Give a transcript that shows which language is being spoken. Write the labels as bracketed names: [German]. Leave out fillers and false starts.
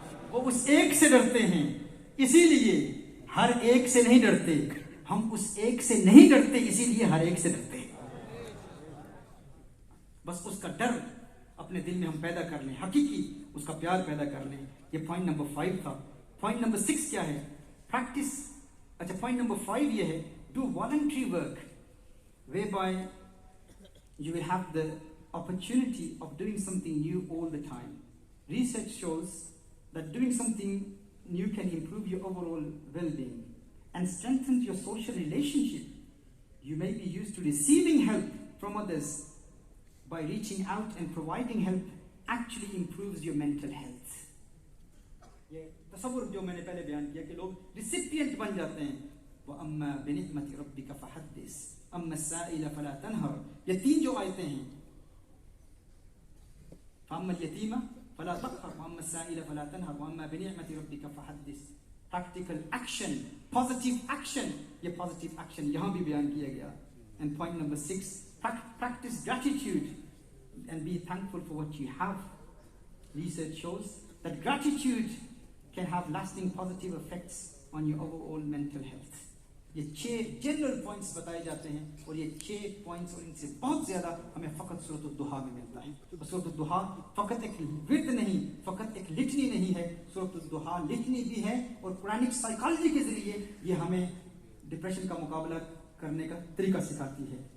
[Urdu] وہ اس ایک سے ڈرتے ہیں, اسی لیے ہر ایک سے نہیں ڈرتے. ہم اس ایک سے نہیں ڈرتے, اسی لیے ہر ایک سے ڈرتے. بس اس کا ڈر اپنے دل میں ہم پیدا کر لیں, حقیقی اس کا پیار پیدا کر لیں. یہ پوائنٹ نمبر 5 تھا. پوائنٹ نمبر 6 کیا ہے؟ پریکٹس. اچھا, پوائنٹ نمبر 5 یہ ہے, [English] Do voluntary work whereby you will have the opportunity of doing something new all the time. Research shows that doing something new can improve your overall well-being and strengthen your social relationship. You may be used to receiving help from others. By reaching out and providing help actually improves your mental health. [Urdu] یہ تصور جو میں نے پہلے بیان کیا کہ لوگ ریسیپینٹ بن جاتے ہیں. [Arabic] وَأَمَّا بِنِعْمَةِ رَبِّكَ فَحَدِّثْ أَمَّا السَّائِلَ فَلَا تَنْهَرْ. [Urdu] یہ 3 جو آیتیں ہیں, [Arabic] فَأَمَّا الْيَتِيمَ فَلَا تَقْهَرْ وَأَمَّا السَّائِلَ فَلَا تَنْهَرْ وَأَمَّا بِنِعْمَةِ رَبِّكَ فَحَدِّثْ. [English] Practical action, positive action. [Urdu] یہ positive action یہاں بھی بیان کیا گیا. [English] And point number 6, practice gratitude and be thankful for what you have. Research shows that gratitude can have lasting positive effects on your overall mental health. [Urdu] یہ 6 general points بتائے جاتے ہیں, اور یہ 6 پوائنٹس اور ان سے بہت زیادہ ہمیں فقط سورۃ الضحیٰ میں ملتا ہے. سورۃ الضحیٰ فقط ایک ورد نہیں, فقط ایک لٹنی نہیں ہے, سورۃ الضحیٰ لٹنی بھی ہے, اور قرآنک سائیکالوجی کے ذریعے یہ ہمیں ڈپریشن کا مقابلہ کرنے کا طریقہ سکھاتی ہے.